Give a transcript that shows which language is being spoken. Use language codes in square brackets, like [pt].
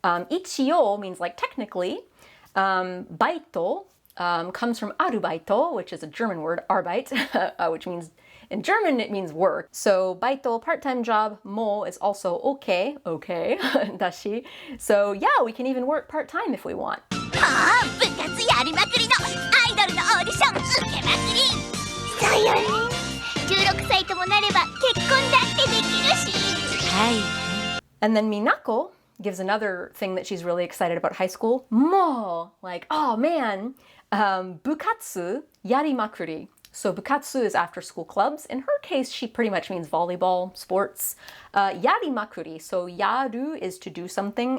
[en] 一応 means like technically. バイトcomes from arubaito, which is a German word, Arbeit, which means, in German, it means work. So, baito, part-time job, mo is also okay, dashi. So, yeah, we can even work part-time if we want. [ja] 部活やりまくりのアイドルのオーディション受けまくり。そうよね。16歳ともなれば結婚だってできるし。はい。 [en] And then Minako gives another thing that she's really excited about high school. Mo, like, oh man. [ja] Bukatsu yarimakuri. [en] So bukatsu is after school clubs. In her case, she pretty much means volleyball, sports. Yarimakuri. So yaru is to do something.